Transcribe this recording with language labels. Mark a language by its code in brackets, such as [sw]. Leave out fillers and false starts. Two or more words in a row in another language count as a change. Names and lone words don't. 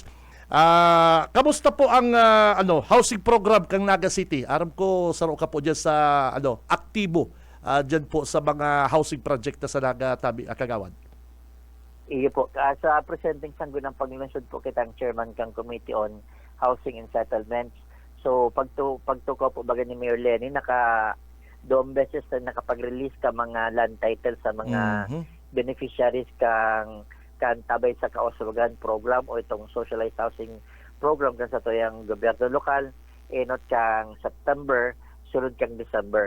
[bik] Kamusta po ang housing program kang Naga City? Aram ko saro ka po diyan sa aktibo diyan po sa mga housing project na sa Naga tabi kagawad. Iyo po, sa presenting sanggo ng paglungsod po kitang chairman kang Committee on Housing and Settlements. So pagtuko po baga ni Mayor Lenny, doong beses na nakapag-release ka mga [en] land title [bik] sa mga beneficiaries kang tabay sa kauswagan program o itong [en] socialized housing program [bik] kan sa tuyang gobyerno lokal, enot kang September, sunod kang December.